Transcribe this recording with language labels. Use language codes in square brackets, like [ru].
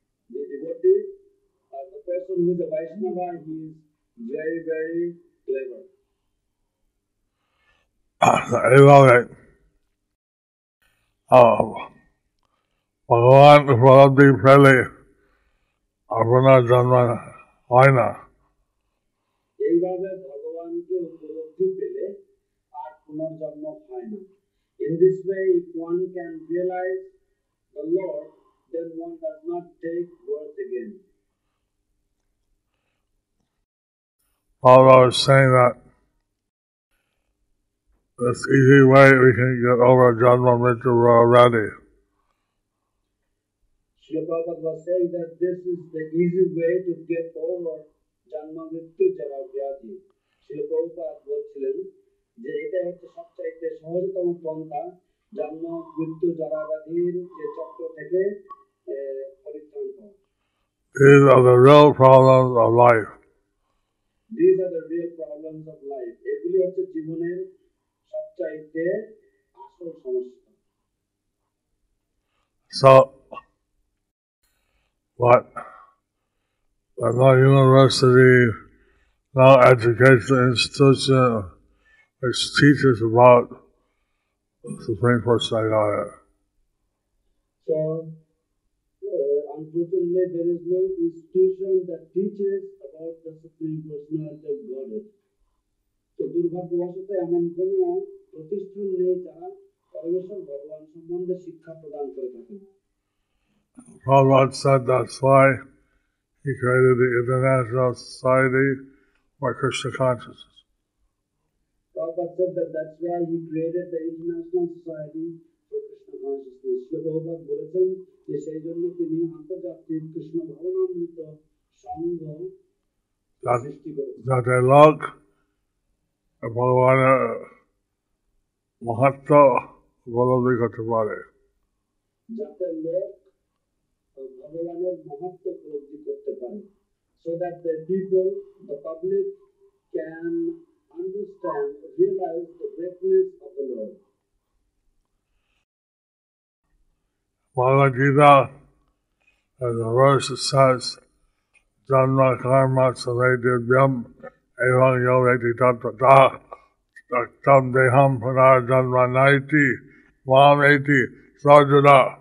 [en] The devotee, the person who is a Vaishnava, he is very, very clever. [bn] এইভাবে ভগবান উপলব্ধি পেলে আপনার জন্ম হয় না। এইভাবে ভগবানকে উপলব্ধি পেলে আর পুনর্জন্ম হয় না। [en] In this way, if one can realize the Lord, then one does not take birth again. Paul was saying that this easy way we can get over Janma Mrityu already. Srila Prabhupada was saying that this is the easy way to get over Janma Mrityu Jara Vyadhi. [bn] Srila Prabhupada বলছিলেন যে এটা হচ্ছে সবচাইতে সহজতম পন্থা জন্ম মৃত্যু জরা ব্যাধির যে চক্র থেকে পরিত্রাণ পাওয়া। [en] These are the real problems of life. These are the real problems of life. [bn] এগুলি হচ্ছে জীবনের সবচাইতে আসল সমস্যা। [en] So, what no university, no educational institution which teaches about the Supreme Personality. So, unfortunately, there is no institution that teaches about the Supreme Personality of Godhead. [bn] So, দুর্ভাগ্যবশত এমন কোন প্রতিষ্ঠান নেই যারা পরমেশ্বর ভগবান সম্বন্ধে শিক্ষা প্রদান করে থাকেন। [en] Prabhupada said that's why he created the International Society for Krishna Consciousness. Prabhupada said that that's why he created the International Society for Krishna Consciousness. [bn] Srila Prabhupada বলেছেন যে সেই জন্য তিনি আন্তর্জাতিক কৃষ্ণ ভাবনামৃত সংঘ সৃষ্টি করেছেন। যাতে লোক ভগবানের মাহাত্ম্য উপলব্ধি করতে পারে। যাতে লোক ভগবানের মাহাত্ম্য উপলব্ধি করতে পারে। [en] So that the people, the public can understand, realize the greatness of the Lord. [sa] Bhagavad Gita, [en] as the verse says, [sa] Janma karma sanedivyam evam yoveti tattva tam deham punar janma naiti mam eti sarjuna.